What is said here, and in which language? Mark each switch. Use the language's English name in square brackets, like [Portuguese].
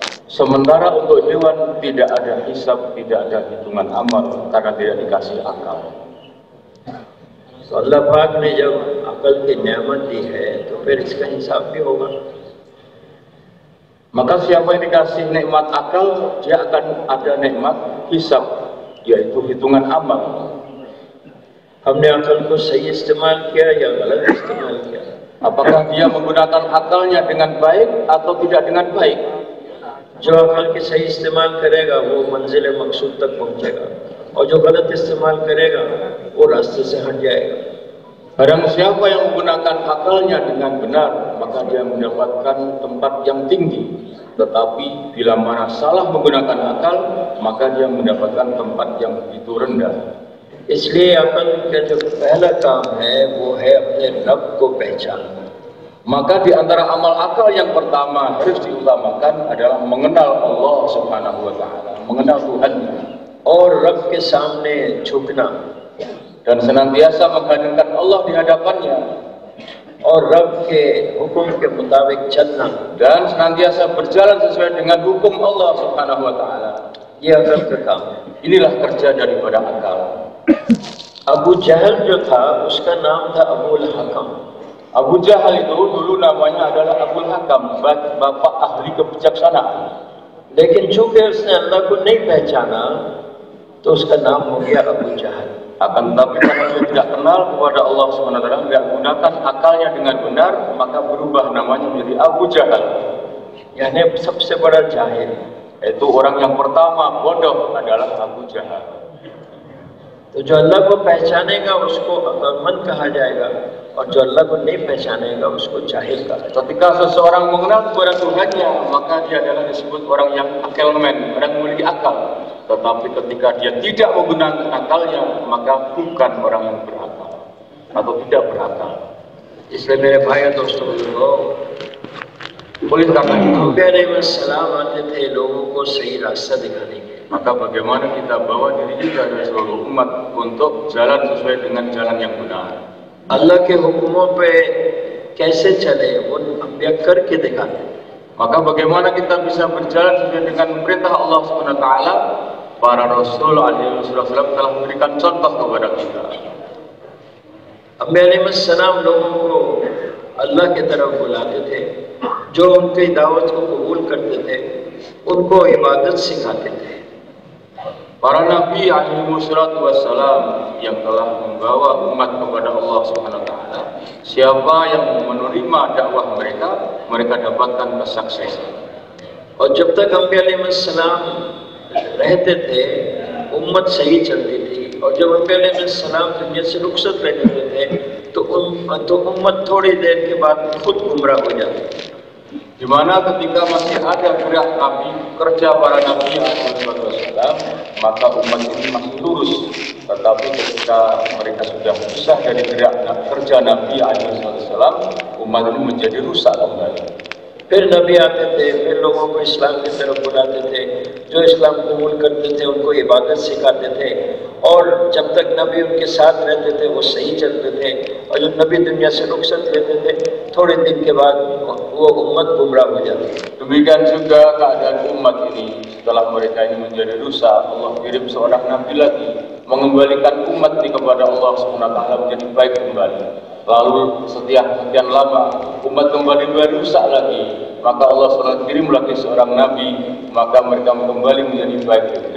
[Indonesian] Sementara untuk hewan tidak ada hisab, tidak ada hitungan amal karena tidak dikasih akal. [Hindi] तो अल्लाह पाक ने जब अकल की नेमत दी है तो फिर इसका हिसाब भी होगा। [Indonesian] Maka siapa yang dikasih nikmat akal, dia akan ada nikmat hisab, yaitu hitungan amal. [Hindi] हमने अकल को सही इस्तेमाल किया या गलत इस्तेमाल किया? [Indonesian] Apakah dia menggunakan akalnya dengan baik atau tidak dengan baik? [Hindi] जो अकल के सही इस्तेमाल करेगा वो मंजिल मकसूद तक पहुंचेगा, और जो गलत इस्तेमाल करेगा वो रास्ते से हट जाएगा। [Indonesian] Barang siapa yang menggunakan akalnya dengan benar, maka dia mendapatkan tempat yang tinggi. Tetapi bila mana salah menggunakan akal, maka dia mendapatkan tempat yang begitu rendah. [Hindi] इसलिए अकल का जो पहला काम है वो है अपने रब को पहचानना। [Indonesian] Maka di antara amal akal yang pertama harus diutamakan adalah mengenal Allah Subhanahu wa Ta'ala, mengenal Tuhannya, [Hindi] और रब के सामने झुकना, [Indonesian] dan senantiasa menghadirkan Allah di hadapannya, [Hindi] और रब के हुक्म के मुताबिक चलना, [Indonesian] dan senantiasa berjalan sesuai dengan hukum Allah Subhanahu wa Ta'ala. [Hindi] ये अकल का काम है। [Indonesian] Inilah kerja daripada akal. [Hindi] Abu जहल जो था उसका नाम था अबुल हकम। [Indonesian] Abu Jahal itu dulu namanya adalah Abul Hakam, bapak ahli kebijaksanaan. [Hindi] लेकिन चूंकि उसने अल्लाह को नहीं पहचाना तो उसका नाम हो गया अबू जहल। [Indonesian] Akan tetapi karena dia tidak kenal kepada Allah SWT, tidak gunakan akalnya dengan benar, maka berubah namanya menjadi Abu Jahal. [Hindi] यानी सबसे बड़ा जाहिल, [Indonesian] Itu orang yang pertama bodoh adalah Abu Jahal. [Hindi] तो जो अल्लाह को पहचानेगा उसको अक्लमंद कहा जाएगा, और जो अल्लाह को नहीं पहचानेगा उसको जाहिल कहा जाएगा। [Indonesian] Ketika seseorang mengenal kepada Tuhannya, maka dia adalah disebut orang yang akelmen, orang memiliki akal. Tetapi ketika dia tidak menggunakan akalnya, maka bukan orang yang berakal atau tidak berakal. [Hindi] इसलिए मेरे भाई और दोस्तों, [Indonesian] Oleh karena itu, [Hindi] सलाम आते थे लोगों को सही रास्ता दिखाने के, [Indonesian] maka bagaimana kita bawa diri kita dan seluruh umat untuk jalan sesuai dengan jalan yang benar. [Hindi] अल्लाह के हुक्मों पे कैसे चले वो अम्बिया करके दिखाते। [Indonesian] Maka bagaimana kita bisa berjalan sesuai dengan perintah Allah Subhanahu wa taala? Para Rasul alaihi wasallam telah memberikan contoh kepada kita. [Hindi] अंबिया अलैहिस्सलाम लोगों को अल्लाह की तरफ बुलाते थे, जो उनकी दावत को कबूल करते थे उनको इबादत सिखाते थे। [Indonesian] Para nabi alaihi wassalam yang telah membawa umat kepada Allah Subhanahu wa taala, siapa yang menerima dakwah mereka, mereka dapatkan kesuksesan. [Hindi] और जब तक अंबिया अलैहिस्सलाम रहते थे उम्मत सही चलती थी, और जब अंबिया अलैहिस्सलाम दुनिया से रुखसत रहते थे तो उम्मत थोड़ी देर के बाद खुद गुमराह हो जाती थी। [Indonesian] Di mana ketika masih ada gerak Nabi, kerja para Nabi alaihi wasallam, maka umat ini masih lurus. Tetapi ketika mereka sudah pisah dari gerak kerja Nabi alaihi wasallam, umat ini menjadi rusak kembali. [Hindi] फिर नबी आते थे, फिर लोगों को इस्लाम की तरफ बुलाते थे, जो इस्लाम कबूल करते थे उनको इबादत सिखाते थे, और जब तक नबी उनके साथ रहते थे वो सही चलते थे, और जब नबी दुनिया से रुखसत लेते थे थोड़े दिन के बाद वो उम्मत गुमराह हो जाती थी। [Indonesian] Demikian juga keadaan umat ini setelah mereka ini menjadi rusak, Allah kirim seorang nabi lagi mengembalikan umat ini kepada Allah Subhanahu wa taala menjadi baik kembali. Lalu sekian lama umat kembali rusak lagi, maka Allah SWT kirim lagi seorang nabi, maka mereka kembali menjadi baik.